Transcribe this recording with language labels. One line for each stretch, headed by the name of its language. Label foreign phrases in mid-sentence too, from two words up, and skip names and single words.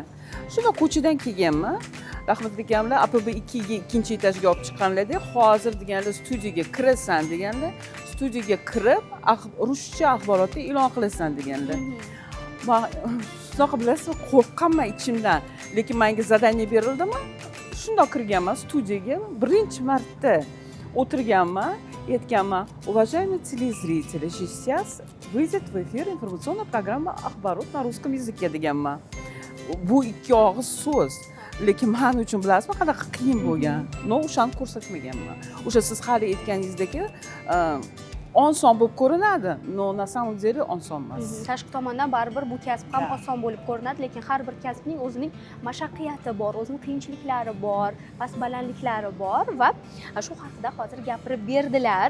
Uzbek: Shunda ko'chadan kelganman. Rahmatli akamlar APB2 ga ikkinchi etajga olib chiqqanlar-da, hozir deganlar studiyaga kirasan deganlar. Studiyaga kirib, ruscha axborotni e'lon qilasan deganlar. Men shunaqa bilasizmi, qo'rqqanman ichimdan, lekin menga zadaniya berildimi? Shunda kirganman studiyaga, birinchi marta o'tirganman, aytganman:
Russian: "Уважаемые телезрители, сейчас выйдет в эфир информационная программа "Axborot на русском языке" deganman.
Uzbek: Bu ikki og'iz so'z. Lekin men uchun bilasizmi, qanaqa qiyin bo'lgan. O'shani ko'rsatmaganman. O'sha siz hali aytganingizdagi oson bo'lib ko'rinadi,
Russian: na samom деле
Uzbek: oson emas. Tashqi tomondan baribir bu kasb ham oson bo'lib ko'rinadi, lekin har bir kasbning o'zining mashaqqiyati bor, o'zining qiyinchiliklari bor, past-balandliklari bor va shu haqida hozir gapirib berdilar.